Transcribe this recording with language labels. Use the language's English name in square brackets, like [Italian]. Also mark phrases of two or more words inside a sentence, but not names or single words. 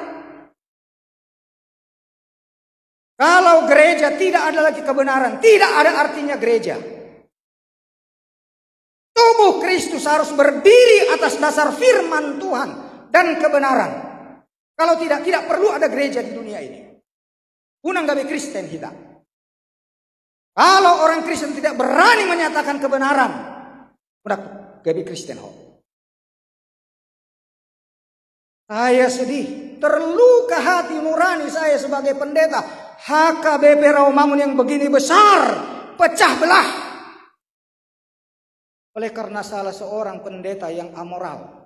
[Indonesian] Kalau gereja tidak ada lagi kebenaran, tidak ada artinya gereja. Tubuh Kristus harus berdiri atas dasar firman Tuhan dan kebenaran. Kalau tidak perlu ada gereja di dunia ini. [Batak Toba] Unang gabe Kristen kita. [Indonesian] Kalau orang Kristen tidak berani menyatakan kebenaran, udah [Batak Toba] gabe Kristen ho. [Indonesian] Saya sedih, terluka hati nurani saya sebagai pendeta. HKBP Rawamangun yang begini besar, pecah belah. Oleh karena salah seorang pendeta yang amoral.